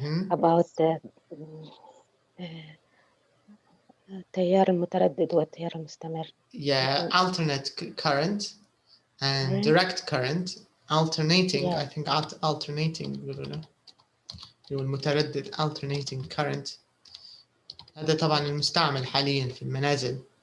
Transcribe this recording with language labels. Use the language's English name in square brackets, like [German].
[Arabic] About التيار المتردد والتيار المستمر. [English] Yeah, alternate current and direct current. Alternating, yeah. I think alternating. المتردد alternating current. [Arabic] هذا طبعا المستعمل حاليا في المنازل.